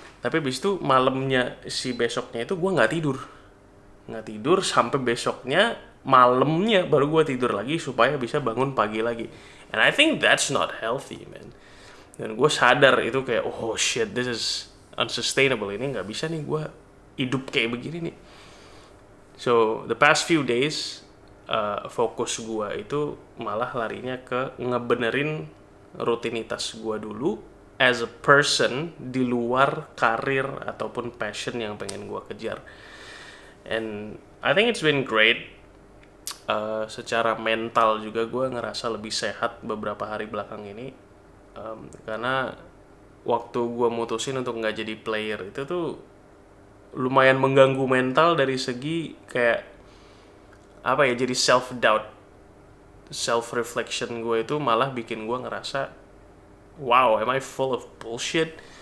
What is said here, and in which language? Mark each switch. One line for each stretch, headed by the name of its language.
Indonesian: Tapi abis itu malamnya si besoknya itu gue nggak tidur sampai besoknya malamnya baru gue tidur lagi supaya bisa bangun pagi lagi.
English: And I think that's not healthy, man.
Indonesian: Dan gue sadar itu kayak,
English: oh shit, this is unsustainable.
Indonesian: Ini nggak bisa nih gue hidup kayak begini nih.
English: So the past few days,
Indonesian: fokus gue itu malah larinya ke ngebenerin rutinitas gue dulu
English: as a person
Indonesian: di luar karir ataupun passion yang pengen gue kejar.
English: And I think it's been great.
Indonesian: Secara mental juga gue ngerasa lebih sehat beberapa hari belakang ini. Karena waktu gue mutusin untuk nggak jadi player itu tuh lumayan mengganggu mental dari segi kayak apa ya, jadi
English: self doubt, self reflection
Indonesian: gue itu malah bikin gue ngerasa,
English: wow, am I full of bullshit?